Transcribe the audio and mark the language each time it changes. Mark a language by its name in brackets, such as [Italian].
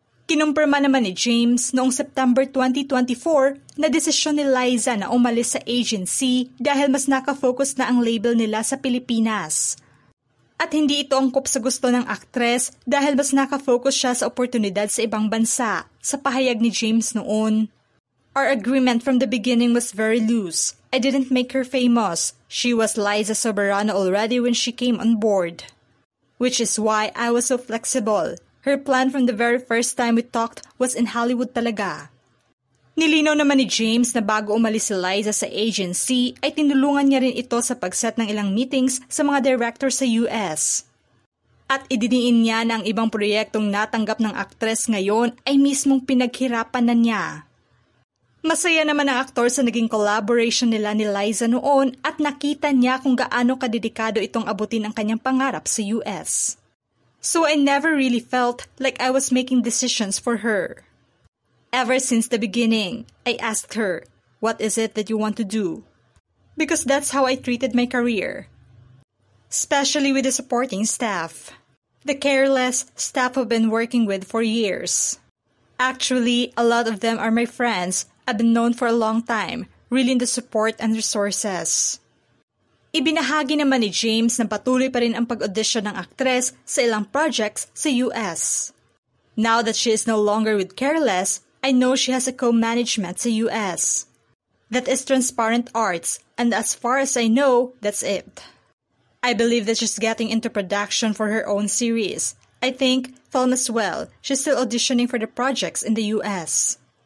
[Filipino] Kinumpirma naman ni James noong September 2024 na desisyon ni Liza na umalis sa agency dahil mas nakafocus na ang label nila sa Pilipinas. At hindi ito angkop sa gusto ng aktres dahil mas nakafocus siya sa oportunidad sa ibang bansa, sa pahayag ni James noon. [English] Our agreement from the beginning was very loose. I didn't make her famous. She was Liza Soberano already when she came on board. Which is why I was so flexible. Her plan from the very first time we talked was in Hollywood [Filipino] talaga. Nilinaw naman ni James na bago umalis si Liza sa agency ay tinulungan niya rin ito sa pagset ng ilang meetings sa mga director sa US. At idiniin niya na ang ibang proyektong natanggap ng aktres ngayon ay mismong pinaghirapan na niya. Masaya naman ang aktor sa naging collaboration nila ni Liza noon at nakita niya kung gaano kadedikado itong abutin ang kanyang pangarap sa US. [English] So I never really felt like I was making decisions for her. Ever since the beginning, I asked her, "What is it that you want to do?" Because that's how I treated my career. Especially with the supporting staff. The Careless staff I've been working with for years. Actually, a lot of them are my friends. I've been known for a long time, really in the support and resources. [Filipino] Ibinahagi naman ni James na patuloy pa rin ang pag-audition ng aktres sa ilang projects sa US. [English] Now that she is no longer with Careless, I know she has a co-management [Filipino] sa US. [English] That is Transparent Arts, and as far as I know, that's it. I believe that she's getting into production for her own series. I think, film as well, she's still auditioning for the projects in the US.